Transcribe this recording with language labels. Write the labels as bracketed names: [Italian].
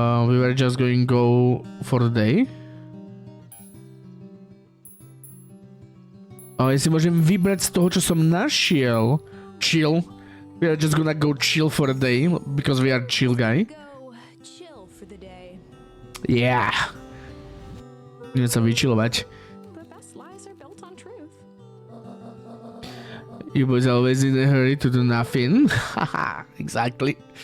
[English] We were just going to go for the day. [Slovak] Ja si môžem vybrať z toho, čo som našiel. [English] Chill. We are just gonna go chill for a day, because we are chill guy. Go chill for the day. [Slovak] Yeah. Idem sa vychillovať. [English] The best lies are built on truth. You boys always in a hurry to do nothing. Haha, exactly.